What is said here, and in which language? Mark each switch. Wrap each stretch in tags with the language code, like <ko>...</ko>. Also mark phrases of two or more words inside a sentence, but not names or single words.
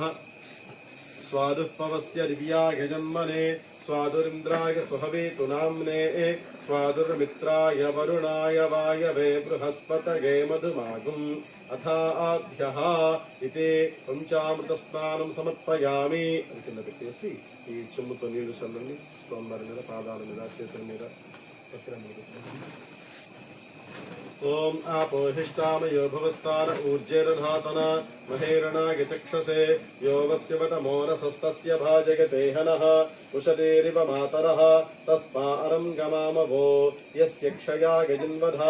<sa>स्वादुः पवस्य दिव्याय जन्मने स्वादुरिन्द्राय सुहवेतु नाम्ने स्वादुर्मित्राय वरुणाय वायवे बृहस्पतये मधुमागुम् अथाभ्यः इति पंचामृतस्नानं समर्पयामि.</sa> <te>కింద పెట్టేసి ఈ చెమ్ముతో నీళ్లు చల్లండి స్వామివారి మీద, పాదాల మీద, చేతుల మీద.</te> <sa>ओम आपोहिष्टामयो भवस्तान ऊर्जेरधातन महेरणाय चक्षसे यो वस्यवतमोरसस्तस्य भाजयते हनः उषतेरिव मातरः तस्मा अरं गमामवो यस्य क्षया गजिन्वधा.</sa>